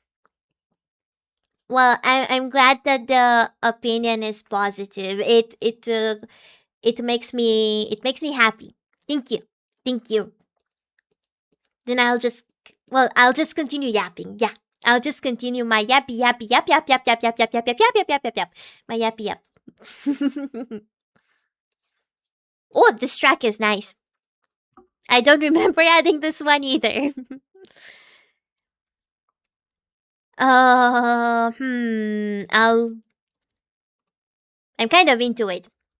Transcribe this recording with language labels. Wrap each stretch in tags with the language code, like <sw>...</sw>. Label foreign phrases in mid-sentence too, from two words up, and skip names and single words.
<en>Well, I'm glad that the opinion is positive. It makes me happy. Thank you. Thank you. Then I'll just continue yapping. Yeah. I'll just continue my yappy yappy yap yap yap yap yap yap yap yap yap yap yap yap yap. My yappy yap. Oh, this track is nice. I don't remember adding this one either. I'm kind of into it.</en>